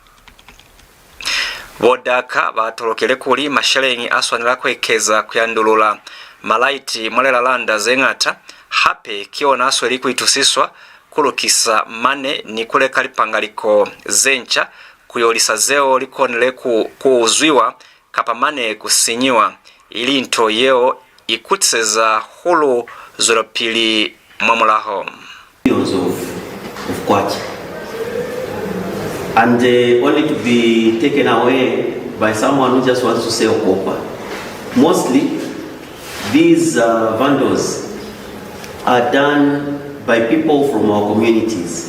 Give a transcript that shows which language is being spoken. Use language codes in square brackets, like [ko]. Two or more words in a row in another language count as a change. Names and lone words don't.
[loz] Vodaka batolokele kuli mashalengi aswanila kwekeza kuyandulula malaiti mwalela landa zengata hape kiona asweli kuitusiswa kulukisa mane ni kule kalipangaliko zencha kuyolisa zeo likonele kuuzwiwa kapamane kusinyiwa ili nto yeo ikutseza hulu zoropili mwamulaho. [en] Of kwacha. And only to be taken away by someone who just wants to sell copper. Mostly, these vandals are done by people from our communities.